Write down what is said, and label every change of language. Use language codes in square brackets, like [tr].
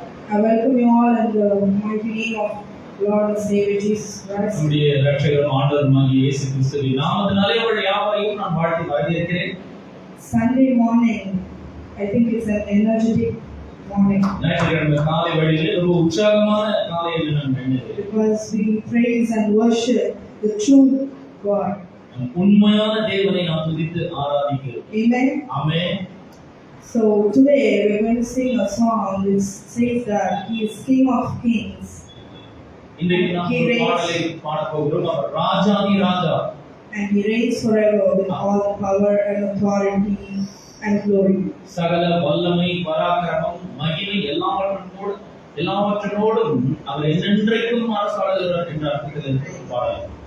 [en] I welcome you all in the mighty name of Lord and Savior Jesus Christ. [ta] நம்முடைய இரட்சகரும் ஆண்டவருமாகிய இயேசு கிறிஸ்துவின் நாமத்தினாலே உங்கள் யாவரையும் நான் வாழ்த்தி வரவேற்கிறேன். [en] Sunday morning, I think it's an energetic morning. [ta] ஞாயிற்றுக்கிழமை காலை வேளையிலே ஒரு உற்சாகமான காலை என்று நான் நினைக்கிறேன். [en] Because we praise and worship the true God. [ta] உண்மையான தேவனை நாம் துதித்து ஆராதிக்கிறோம். [en] Amen. [ta] Amen. [en] So today we're going to sing a song which says that He is King of Kings. [ta] இன்றைக்கு நாம் ஒரு பாடலை பாடப் போகிறோம். அவர் ராஜாதி ராஜா. [en] And He reigns forever with all power and authority and glory. [ta] சகல வல்லமை, பராக்கிரமம், மகிமை எல்லாவற்றோடும் அவர் என்றென்றைக்கும் அரசாளுகிறார் என்ற அர்த்தத்தில் இருக்கிற பாடல்.